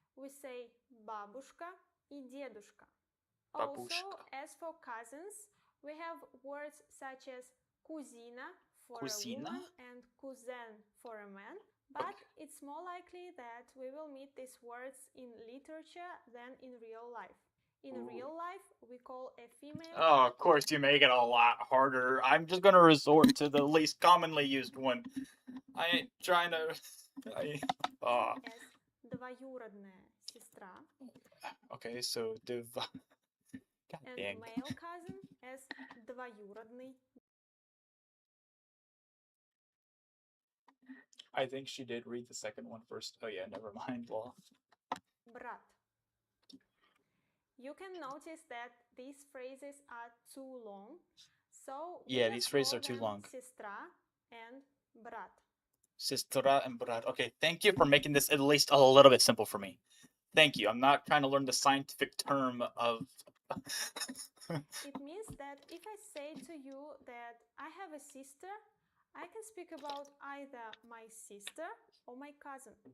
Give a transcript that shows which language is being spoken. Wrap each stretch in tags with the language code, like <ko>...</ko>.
<en>We say</en> <ru>бабушка и дедушка.</ru> <en>Also,</en> <ru>Бабушка.</ru> <en>as for cousins, we have words such as</en> <ru>кузина</ru> <en>for</en> <ru>Кузина?</ru> <en>a woman and cousin for a man, but Okay. it's more likely that we will meet these words in literature than in real life. In Ooh. real life, life, we call a female. Oh, of course you make it a lot harder. I'm just gonna resort to the least commonly used one. I ain't trying to. Oh. As</en> <ru>двоюродная сестра.</ru> <en>Okay, so God And dang. male cousin as</en> <ru>двоюродный.</ru> <en>I think she did read the second one first. Oh yeah, never mind. Well,</en> <ru>Брат.</ru> <en>You can notice that these phrases are too long, so yeah, these phrases are too long.</en> <ru>Сестра and брат. Sistra and brat.</ru> <en>Okay, thank you for making this at least a little bit simple for me. Thank you. I'm not trying to learn the scientific term of. It means that if I say to you that I have a sister, I can speak about either my sister or my cousin.</en>